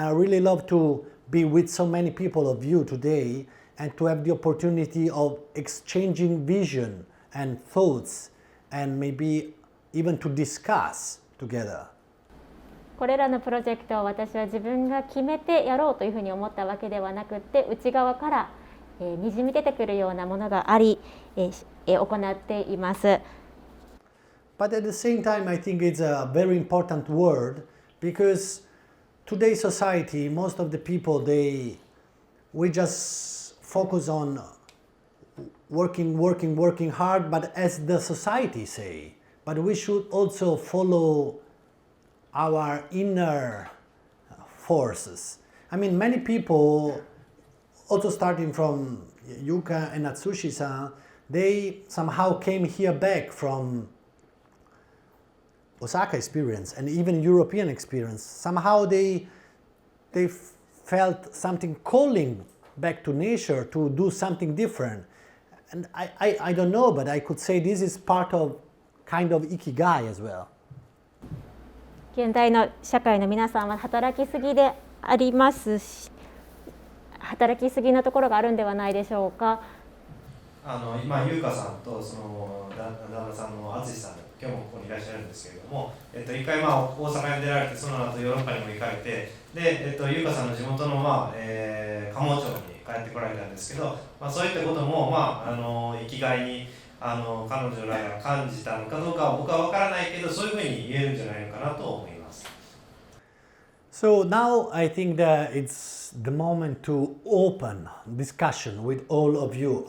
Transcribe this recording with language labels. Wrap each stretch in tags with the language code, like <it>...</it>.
<en>I really love to be with so many people of you today and to have the opportunity of exchanging vision and thoughts and maybe even to discuss together.</en> <ja>これらのプロジェクトを私は自分が決めてやろうというふうに思ったわけではなくって、内側からにじみ出てくるようなものがあり、行っています。</ja> <en>But at the same time, I think it's a very important word because today's society, most of the people, we just focus on working hard, but as the society say, but we should also follow our inner forces. I mean, many people, also starting from Yuka and Atsushi-san, they somehow came here back from Osaka experience and even European experience. Somehow they felt something calling back to nature to do something different. And I don't know, but I could say this is part of kind of ikigai as well.</en> <ja>現代の社会の皆さんは働きすぎでありますし、働きすぎのところがあるんではないでしょうか。今優香さんとその旦那さんの淳さん、今日もここにいらっしゃるんですけれども、一回大阪に出られて、その後ヨーロッパにも行かれて、で優香さんの地元の鴨町に帰ってこられたんですけど、そういったことも生きがいに彼女らが感じたのかどうかは僕は分からないけど、そういうふうに言えるんじゃないのかなと思います。</ja> <en>So now I think that it's the moment to open discussion with all of you.</en>